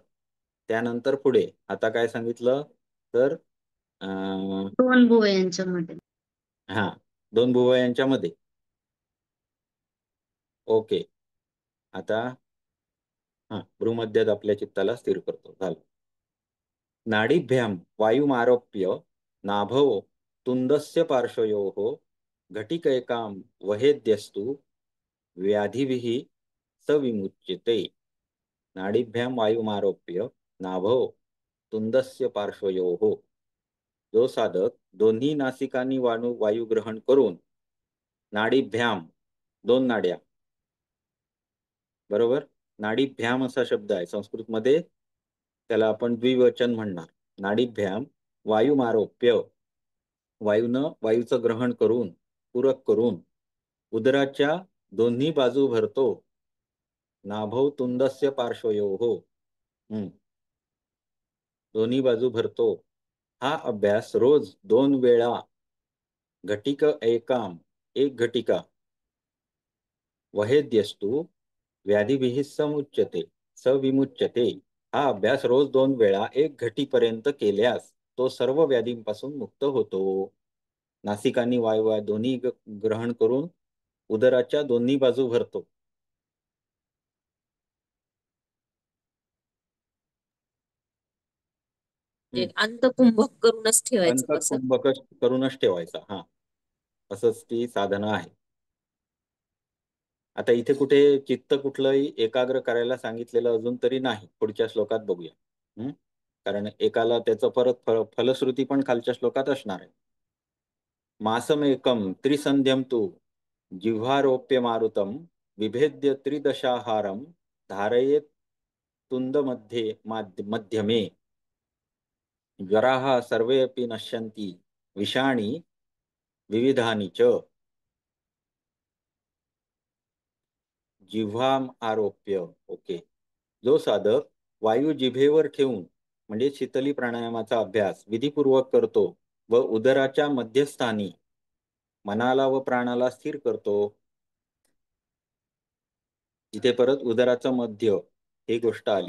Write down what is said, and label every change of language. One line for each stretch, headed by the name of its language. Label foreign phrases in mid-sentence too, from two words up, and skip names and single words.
Marathi: त्यानंतर पुढे आता काय सांगितलं? तर दोन भुवयांच्या मध्ये. हा, 2 भुवयांच्या मध्ये. ओके. आता भ्रूमध्यात आपल्या चित्ताला स्थिर करतो. झालं.
Sanskrit: नाडीभ्याम वायुमारोप्य नाभो तुंदस्य पार्श्वयोः घटिकैकां वहेद्यस्तु व्याधिभिः सविमुच्यते. नाडीभ्याम वायुमारोप्य नाभो तुंदस्य पार्श्वयोः.
Marathi: जो साधक दोन्ही नासिकांनी वायू ग्रहण करून नाडीभ्याम 2 नाड्या, बरोबर, नाडीभ्याम असा शब्द आहे संस्कृतमध्ये, त्याला आपण द्विवचन म्हणणार.
Sanskrit: नाडीभ्याम वायुमारोप्य,
Marathi: वायूचं ग्रहण करून, पूरक करून उदराच्या दोन्ही बाजू भरतो.
Sanskrit: नाभौ तुंदस्य पार्श्वयोः.
Marathi: दोन्ही बाजू भरतो. हा अभ्यास रोज 2 वेळा
Sanskrit: घटिक एकाम,
Marathi: 1 घटिका,
Sanskrit: वहेद्यस्तु व्याधीभिः सविमुच्यते.
Marathi: हा अभ्यास रोज 2 वेळा 1 घटीपर्यंत केल्यास तो सर्व व्याधींपासून मुक्त होतो. नासिकांनी वायू दोन्ही ग्रहण करून उदराच्या दोन्ही बाजू भरतो. अंतकुंभक करूनच ठेवायचं कसं? अंतकुंभक करूनच ठेवायचा. हा, असंच ती साधना आहे. आता इथे कुठे चित्त कुठलंही एकाग्र करायला सांगितलेलं अजून तरी नाही. पुढच्या श्लोकात बघूया. कारण एकाला त्याचं परत फलश्रुती पण खालच्या श्लोकात असणार आहे.
Sanskrit: मासमेकं त्रिसंध्यम तु जिह्वारोप्य मारुतम विभेद्य त्रिदशाहारम धारयेत तुंद मध्यमे ज्वराः सर्वे अपि नश्यन्ति विषाणी विविधानि च. जिव्हाम आरोप्य.
Marathi: ओके. जो साधक वायू जिभेवर ठेवून म्हणजे शीतली प्राणायामाचा अभ्यास विधीपूर्वक करतो व उदराच्या मध्यस्थानी मनाला व प्राणाला स्थिर करतो. इथे परत उदराचं मध्य ही गोष्ट आली.